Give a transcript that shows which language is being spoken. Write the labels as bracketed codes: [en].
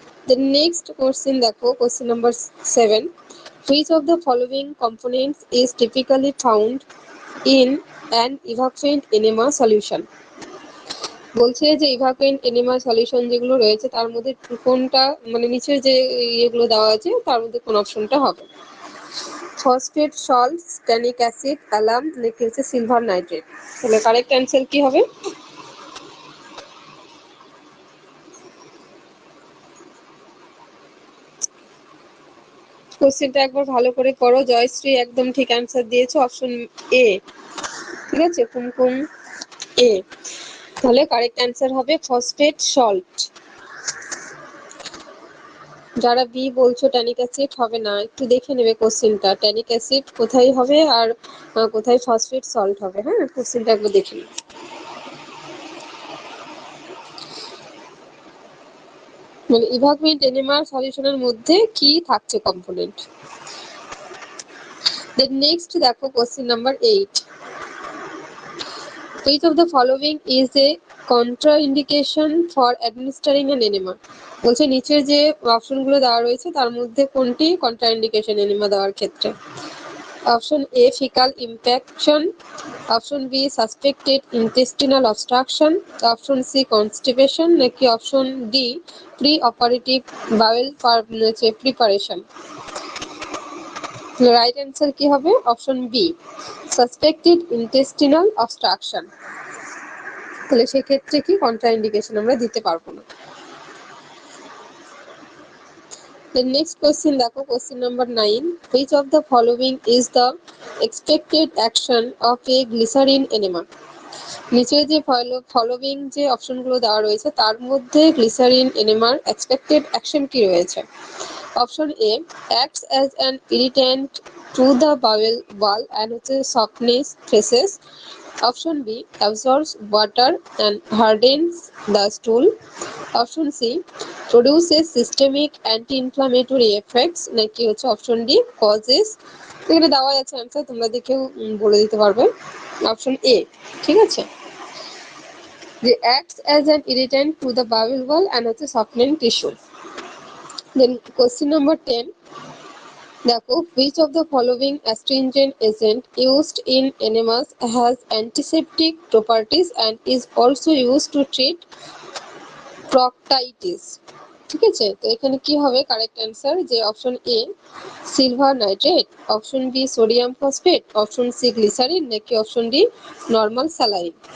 [en] The next question [bn] দেখো [en] question number 7, which of the following components is typically found in an evacuant enema solution? [bn] বলছে যে ইভাকুয়েন্ট enema solution যেগুলো রয়েছে তার মধ্যে কোনটা, মানে নিচের যে ইয়েগুলো দেওয়া আছে তার মধ্যে কোন অপশনটা হবে? Phosphate, salt, tannic acid, alarm, নাকি হচ্ছে সিলভার নাইট্রেট। তাহলে কারেক্ট অ্যান্সার কি হবে? কোশ্চেনটা একবার ভালো করে করো। জয়শ্রী একদম ঠিক অ্যান্সার দিয়েছে অপশন এ। ঠিক আছে, কুমকুম এ। তাহলে কারেক্ট অ্যান্সার হবে ফসফেট, সল্ট। যারা বি বলছো ট্যানিক অ্যাসিড হবে না, একটু দেখে নেবে কোশ্চেনটা, ট্যানিক অ্যাসিড কোথায় হবে আর কোথায় ফসফেট সল্ট হবে। হ্যাঁ, কোশ্চেনটা একবার দেখে নেবে। মানে ইভাকুয়েন্ট এনিমার সলিউশনের মধ্যে কি থাকছে কম্পোনেন্ট। [en] then next [bn] দেখো [en] Question number 8, which of the following is a contraindication for administering an enema? [bn] বলছে নিচের যে অপশনগুলো দেওয়া রয়েছে তার মধ্যে কোনটি কন্ট্রাইন্ডিকেশন এনিমা দেওয়ার ক্ষেত্রে? Option A faecal infection, option B suspected intestinal obstruction, option C constipation, নাকি অপশন ডি প্রি অপারেটিভ বাউল প্রিপারেশন। রাইট অ্যান্সার কি হবে? Option B suspected intestinal obstruction. তাহলে সেক্ষেত্রে কি কন্ট্রাইন্ডিকেশন আমরা দিতে পারবো না। [en] The next question [bn] দেখো [en] question number 9, which of the following is the expected action of a glycerin enema? [bn] নিচে যে ফলোইং যে অপশনগুলো দেওয়া রয়েছে তার মধ্যে গ্লিসারিন এনিমার এক্সপেক্টেড অ্যাকশন কি রয়েছে? Option A acts as an irritant to the Baul wall and হচ্ছে softness faces, option B অ্যাবসর্বস water and হার্ডেন্স the স্টুল, option C produces systemic anti inflammatory effects, নাকি হচ্ছে অপশন ডি কজেস। এখানে দেওয়া আছে answer, তোমরা দেখেও বলে দিতে পারবে। [en] option A [bn] ঠিক আছে, যে [en] acts as an irritant to the bowel wall and [bn] হচ্ছে [en] softening tissue. Then question number 10, [bn] দেখো [en] which of the following astringent agent used in enemas has antiseptic properties and is also used to treat proctitis? [bn] ঠিক আছে, তো এখানে কি হবে correct answer? যে option A silver nitrate, option B sodium phosphate, option C glycerine, নাকি option D normal saline.